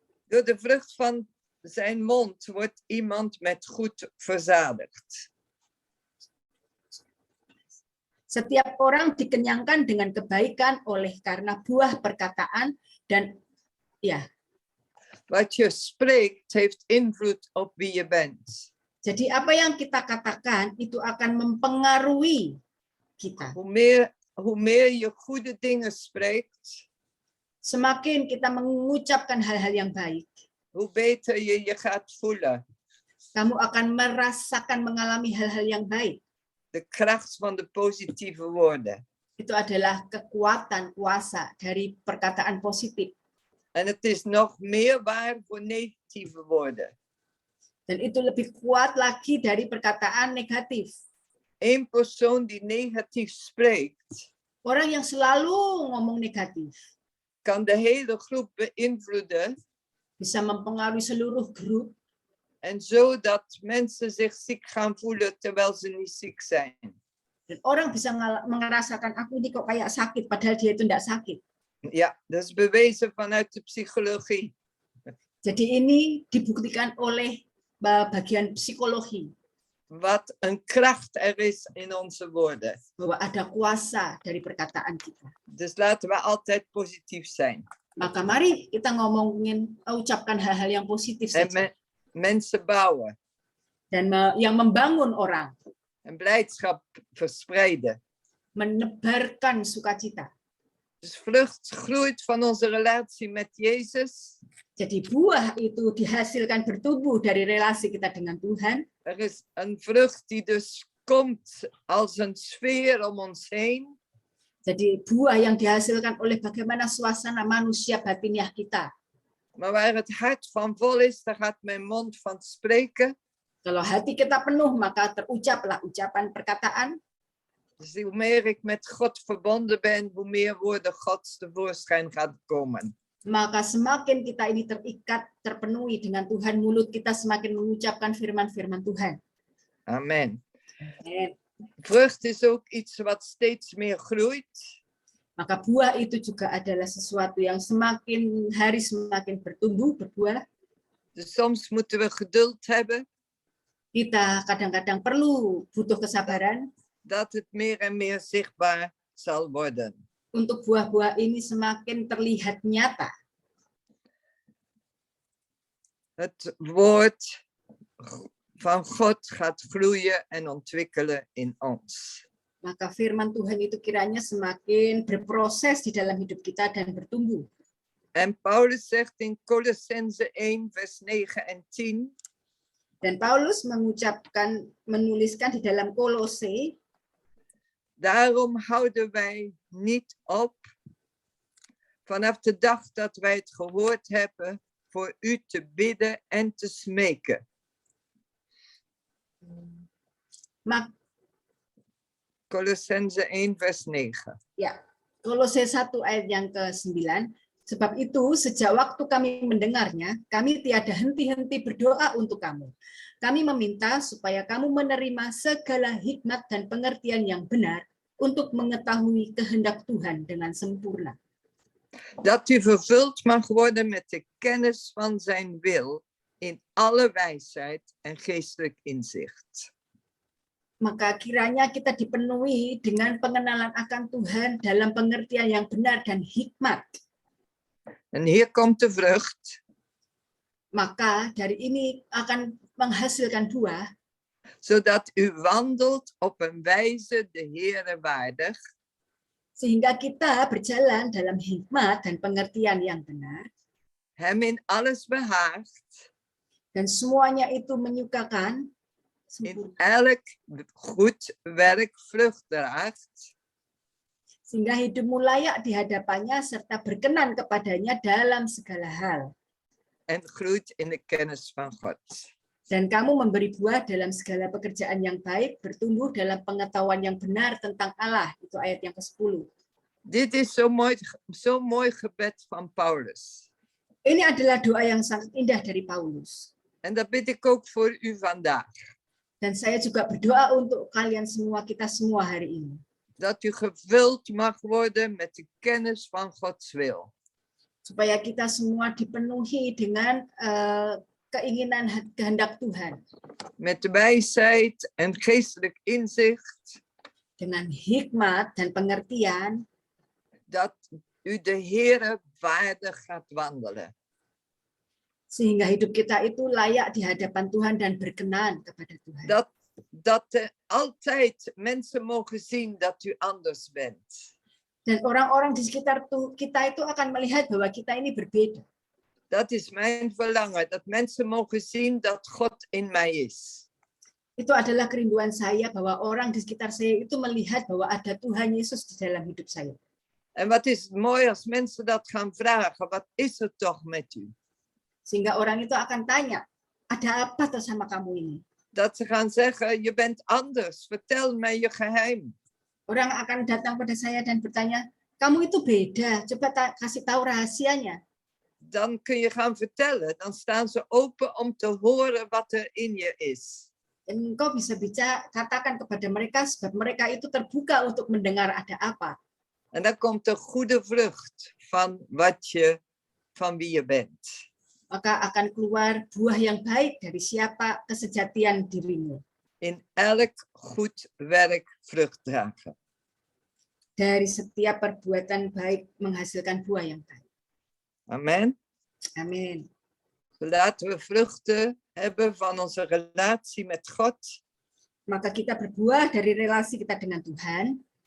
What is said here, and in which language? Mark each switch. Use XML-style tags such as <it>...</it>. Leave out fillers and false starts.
<nl>Door de vrucht van zijn mond wordt iemand met goed verzadigd.</nl> <id>Setiap orang dikenyangkan dengan kebaikan oleh karena buah perkataan dan ya.</id> <nl>Wat je spreekt heeft invloed op wie je bent.</nl> <id>Jadi apa yang kita katakan itu akan mempengaruhi kita.</id> <nl>Hoe meer je goede dingen spreekt,</nl> <id>Semakin kita mengucapkan hal-hal yang baik,</id> <nl>hoe beter je je gaat voelen.</nl> <id>kamu akan merasakan mengalami hal-hal yang baik.</id> <nl>De kracht van de positieve woorden.</nl> <id>Itu adalah kekuatan kuasa dari perkataan positif.</id> <nl>En het is nog meer waar voor negatieve woorden.</nl> <id>Dan itu lebih kuat lagi dari perkataan negatif.</id> <nl>Eén persoon die negatief spreekt,</nl> <id>Orang yang selalu ngomong negatif</id> <nl>kan de hele groep beïnvloeden.</nl> <id>bisa mempengaruhi seluruh grup.</id> <nl>En zodat mensen zich ziek gaan voelen terwijl ze niet ziek zijn.</nl> <id>Dan orang bisa merasakan aku ini kok kayak sakit, padahal dia itu tidak sakit.</id> <nl>Ja, dat is bewezen vanuit de psychologie.</nl> <id>Jadi ini dibuktikan oleh bagian psikologi.</id> <nl>Wat een kracht er is in onze woorden.</nl> <id>Bahwa ada kuasa dari perkataan kita.</id> <nl>Dus laten we altijd positief zijn.</nl> <id>Maka mari kita ucapkan hal-hal yang positif saja.</id> <nl>Mensen bouwen.</nl> <id>Dan yang membangun orang.</id> <nl>En blijdschap verspreiden.</nl> <id>Menebarkan sukacita.</id> <nl>Dus vrucht groeit van onze relatie met Jezus.</nl> <id>Jadi buah itu dihasilkan bertumbuh dari relasi kita dengan Tuhan.</id> <nl>Er is een vrucht die dus komt als een sfeer om ons heen.</nl> <id>Jadi buah yang dihasilkan oleh bagaimana suasana manusia batiniah kita.</id> <nl>Maar waar het hart van vol is, daar gaat mijn mond van spreken.</nl> <id>Kalau hati kita penuh, maka terucaplah ucapan perkataan.</id> <nl>Dus hoe meer ik met God verbonden ben, hoe meer woorden Gods tevoorschijn gaat komen.</nl> <id>Maka semakin kita ini terikat, terpenuhi dengan Tuhan, mulut kita semakin mengucapkan firman-firman Tuhan.</id> <nl>Amen. En, Vrucht is ook iets wat steeds meer groeit.</nl> <id>maka buah itu juga adalah sesuatu yang semakin hari semakin bertumbuh, berbuah.</id> <nl>Dus soms moeten we geduld hebben.</nl> <id>Kita kadang-kadang butuh kesabaran.</id> <nl>Dat het meer en meer zichtbaar zal worden.</nl> <id>Untuk buah-buah ini semakin terlihat nyata.</id> <nl>Het woord van God gaat groeien en ontwikkelen in ons.</nl> <id>Maka firman Tuhan itu kiranya semakin berproses di dalam hidup kita dan bertumbuh.</id> <nl>En Paulus zegt in Colossense 1 vers 9 en 10.</nl> <id>Dan Paulus menuliskan di dalam Kolose.</id> <nl>Daarom houden wij niet op, vanaf de dag dat wij het gehoord hebben, voor u te bidden en te smeken. Colossense 1 vers 9.</nl> <id>Ya, Kolose 1 ayat yang ke-9. Sebab itu, sejak waktu kami mendengarnya, kami tiada henti-henti berdoa untuk kamu. Kami meminta supaya kamu menerima segala hikmat dan pengertian yang benar untuk mengetahui kehendak Tuhan dengan sempurna.</id> <nl>Dat u vervuld mag worden met de kennis van zijn wil in alle wijsheid en geestelijk inzicht.</nl> <id>Maka kiranya kita dipenuhi dengan pengenalan akan Tuhan dalam pengertian yang benar dan hikmat.</id> <nl>En hier komt de vrucht.</nl> <id>Maka dari ini akan menghasilkan buah.</id> <nl>Zodat u wandelt op een wijze de Heere waardig.</nl> <id>Sehingga kita berjalan dalam hikmat dan pengertian yang benar.</id> <nl>Hem in alles behaagt.</nl> <id>Dan semuanya itu menyukakan.</id> <nl>In elk goed werk vrucht draagt.</nl> <id>Sehingga hidupmu layak di hadapannya serta berkenan kepadanya dalam segala hal.</id> <nl>En groeit in de kennis van God.</nl> <id>Dan kamu memberi buah dalam segala pekerjaan yang baik, bertumbuh dalam pengetahuan yang benar tentang Allah. Itu ayat yang ke-10.</id> <nl>Dit is zo mooi gebed van Paulus.</nl> <id>Ini adalah doa yang sangat indah dari Paulus.</id> <nl>En dat bid ik ook voor u vandaag.</nl> <id>Dan saya juga berdoa untuk kalian semua, kita semua hari ini.</id> <nl>Dat u gevuld mag worden met de kennis van Gods wil.</nl> <id>Supaya kita semua dipenuhi dengan keinginan kehendak Tuhan.</id> <nl>Met wijsheid en geestelijk inzicht.</nl> <id>Dengan hikmat dan pengertian.</id> <nl>Dat u de Heere waardig gaat wandelen.</nl> <id>Sehingga hidup kita itu layak di hadapan Tuhan dan berkenan kepada Tuhan.</id> <nl>Dat altijd mensen mogen zien dat u anders bent.</nl> <id>Dan orang-orang di sekitar kita itu akan melihat bahwa kita ini berbeda.</id> <nl>Dat is mijn verlangen, dat mensen mogen zien dat God in mij is.</nl> <id>Itu adalah kerinduan saya bahwa orang di sekitar saya itu melihat bahwa ada Tuhan Yesus di dalam hidup saya.</id> <nl>En wat is het mooi als mensen dat gaan vragen, wat is er toch met u?</nl> <id>Sehingga orang itu akan tanya, ada apa tuh sama kamu ini?</id> <nl>Dat ze gaan zeggen, je bent anders, vertel mij je geheim.</nl> <id>Orang akan datang pada saya dan bertanya, kamu itu beda, coba kasih tahu rahasianya.</id> <nl>Dan kun je gaan vertellen, dan staan ze open om te horen wat er in je is.</nl> <id>Dan engkau bisa katakan kepada mereka, sebab mereka itu terbuka untuk mendengar ada apa.</id> <nl>En dan komt de goede vrucht van wie je bent.</nl> <id>Maka akan keluar buah yang baik dari siapa kesejatian dirimu.</id> <nl>In elk goed werk vrucht dragen.</nl> <id>Dari setiap perbuatan baik menghasilkan buah yang baik.</id> <nl>Amen.</nl> <id>Amin.</id> <nl>Laten we vruchten hebben van onze relatie met God.</nl> <id>Maka kita berbuah dari relasi kita dengan Tuhan.</id>